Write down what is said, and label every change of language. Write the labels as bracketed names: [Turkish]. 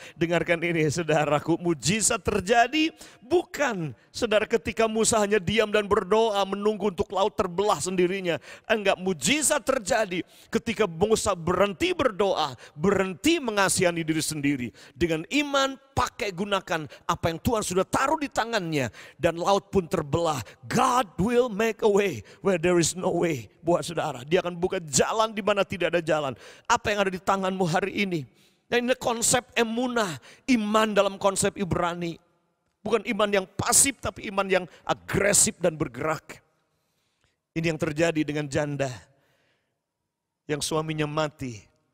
[Indonesian] Dengarkan ini saudaraku, mujizat terjadi bukan saudara ketika Musa hanya diam dan berdoa menunggu untuk laut terbelah sendirinya. Enggak, mujizat terjadi ketika Musa berhenti berdoa, berhenti mengasihani diri sendiri. Dengan iman pakai gunakan apa yang Tuhan sudah taruh di tangannya. Dan laut pun terbelah. [English] God will make a way where there is no way. [Indonesian] Buat saudara, dia akan buka jalan di mana tidak ada jalan. Apa yang ada di tanganmu hari ini? Dan ini konsep emunah, iman dalam konsep Ibrani. Bukan iman yang pasif, tapi iman yang agresif dan bergerak. Ini yang terjadi dengan janda yang suaminya mati.